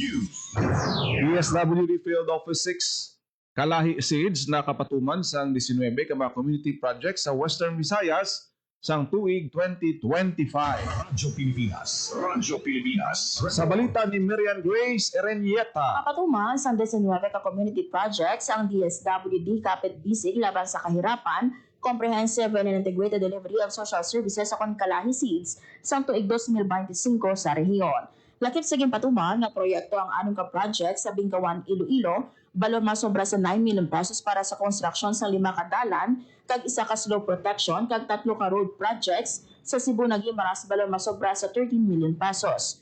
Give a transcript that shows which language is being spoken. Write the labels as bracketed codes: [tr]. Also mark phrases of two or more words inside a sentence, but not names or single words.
[hil] DSWD Field Office 6 Kalahi SIDS nakapatuman sang 19 ka mga [en] community projects [hil] sa Western Visayas sang tuig 2025. Radyo Pilipinas. Radyo Pilipinas. Sa balita ni Miriam Grace Erenieta, Kapatuman sa 19 ka [en] community projects [hil] ang DSWD kapit bisig laban sa kahirapan, [en] comprehensive and integrated delivery of social services [hil] sa Kalahi Seeds sang tuig 2025 sa rehiyon. Lakip sa ginpatuman nga proyekto ang anong ka project sa Bingkawan, Iloilo, balon masobra sa 9 [en] million pesos [hil] para sa construction sa 5 ka dalan, kag 1 ka [en] slope protection, [hil] kag 3 ka [en] road projects [hil] sa Cebu Guimaras balon masobra sa 13 [en] million pesos.